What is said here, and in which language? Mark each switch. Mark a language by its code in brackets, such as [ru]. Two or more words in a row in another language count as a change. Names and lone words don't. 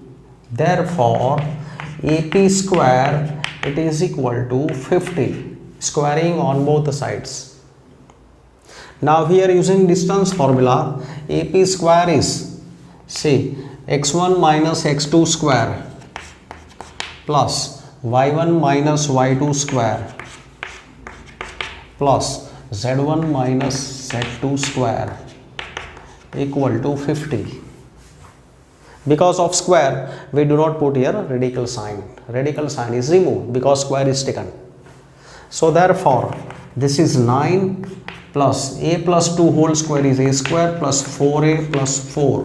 [en] Therefore AP square, it is equal to 50, squaring on both sides. Now here using distance formula, AP square is, see, x1 minus x2 square plus y1 minus y2 square plus z1 minus z2 square equal to 50. Because of square, we do not put here radical sign. Radical sign is removed because square is taken. So therefore, this is 9 plus a plus 2 whole square is a square plus 4a plus 4.